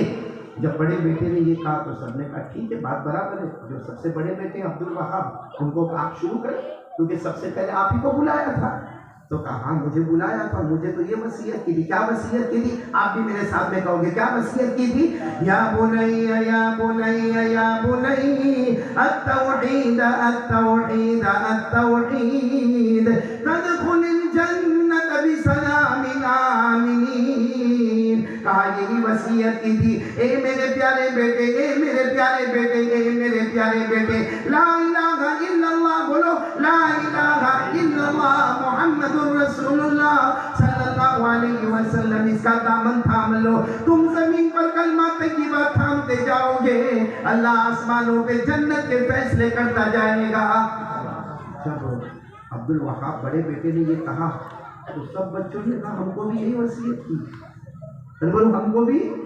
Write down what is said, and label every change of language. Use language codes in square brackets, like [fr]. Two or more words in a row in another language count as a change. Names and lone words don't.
[hi] जब बड़े बेटे ने ये कहा तो सबने कहा ठीक है, बात बराबर है। जो सबसे बड़े बेटे अब्दुल वहाब, उनको आप शुरू करें, क्योंकि सबसे पहले आप ही को बुलाया था। तो कहा हाँ मुझे बुलाया था, मुझे तो ये वसीयत की थी। क्या वसीयत की थी? आप भी मेरे साथ में कहोगे क्या वसीयत की थी? [ar] يا بنيّ يا بنيّ يا بنيّ التوحيد التوحيد التوحيد تدخل الجنة بسلام آمنين. [hi] कहा यही वसीयत की थी, ए मेरे प्यारे बेटे, ए मेरे प्यारे बेटे, ए मेरे प्यारे बेटे, [ar] لا إله إلا الله बोलो, لا إله إلا الله محمد رسول الله صلى الله عليه وسلم, [hi] इसका दामन थाम लो। तुम जमीन पर कलमा तय्यबा थामते जाओगे, अल्लाह आसमानों पे जन्नत के फैसले करता जाएगा। जब अब्दुल वहाब बड़े बेटे ने ये कहा तो सब बच्चों ने कहा हमको भी यही वसीयत की। बोलो हमको भी।